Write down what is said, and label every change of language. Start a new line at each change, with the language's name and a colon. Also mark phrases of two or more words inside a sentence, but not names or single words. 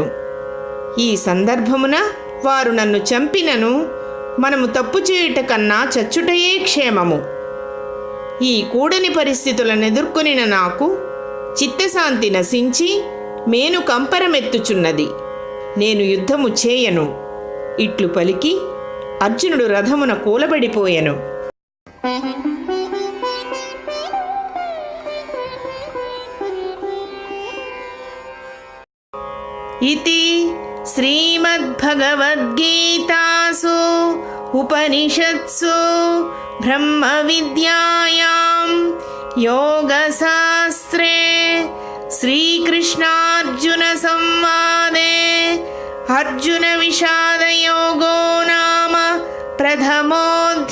Telugu: ఈ సందర్భమున వారు నన్ను చంపినను మనము తప్పు చేయుట కన్నా చచ్చుటయే క్షేమము. ఈ కూడని పరిస్థితులను ఎదుర్కొనిన నాకు చిత్తశాంతి నశించి మేను కంపరమెత్తుచున్నది. నేను యుద్ధము చేయను. ఇట్లు పలికి అర్జునుడు రథమున కూలబడిపోయెను.
Sanskrit: इति श्रीमद्भगवद्गीतासु उपनिषत्सु ब्रह्मविद्यायां योगशास्त्रे श्रीकृष्णार्जुनसंवादे अर्जुनविषादयोगो नाम प्रथमो